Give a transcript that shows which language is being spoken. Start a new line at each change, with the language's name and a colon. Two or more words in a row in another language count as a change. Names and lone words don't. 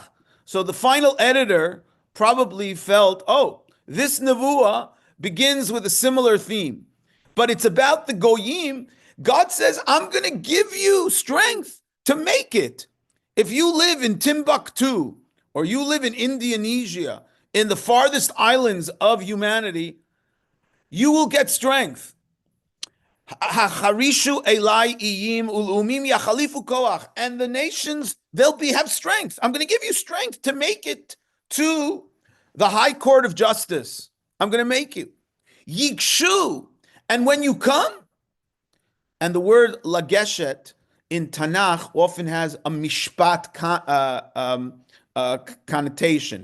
English: So the final editor probably felt, this nevuah begins with a similar theme, but it's about the goyim. God says, I'm going to give you strength to make it. If you live in Timbuktu, or you live in Indonesia, in the farthest islands of humanity, you will get strength.
Hebrew: החרישו אלי איים ולאמים יחליפו כח.
English: And the nations, they'll have strength. I'm going to give you strength to make it to the high court of justice. I'm going to make you. Yikshu. And when you come, and the word lageshet in Tanakh often has a mishpat connotation.